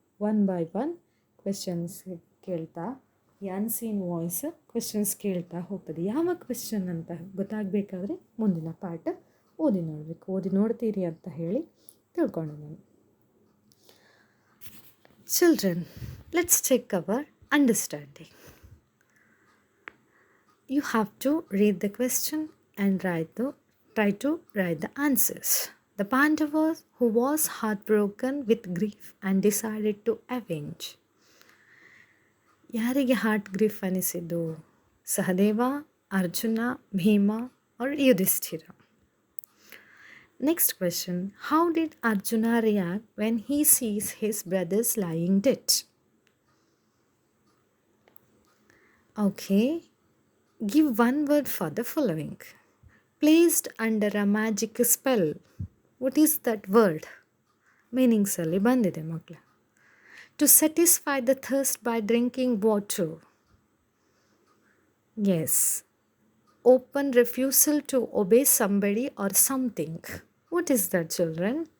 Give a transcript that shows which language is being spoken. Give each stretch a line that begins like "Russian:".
Kannada: 1 by 1 questions ಕೇಳ್ತಾ ಈ unseen voice questions ಕೇಳ್ತಾ ಹೋಗ್ತದೆ. ಯಾವ ಕ್ವೆಶ್ಚನ್ ಅಂತ ಗೊತ್ತಾಗಬೇಕಾದ್ರೆ ಮುಂದಿನ ಪಾಠ ಓದಿ ನೋಡಬೇಕು. ಓದಿ ನೋಡ್ತೀರಿ ಅಂತ ಹೇಳಿ ತಿಳ್ಕೊಂಡು ನಾನು.
English: Children, let's check our understanding. You have to read the question and try to write the answers. The Pandava who was heartbroken with grief and decided to avenge.
Kannada: ಯಾರಿಗೆ ಹಾರ್ಟ್ ಗ್ರೀಫ್ ಅನಿಸಿದ್ದು? Sahadeva Arjuna, Bhima, or Yudhishthira?
English: Next question. How did Arjuna react when he sees his brothers lying dead? Okay. Give one word for the following. Placed under a magic spell. What is that word?
Kannada: Meanings ಅಲ್ಲಿ ಬಂದಿದೆ ಮಕ್ಕಳ.
English: To satisfy the thirst by drinking water. Yes. Open refusal to obey somebody or something. What is that, children?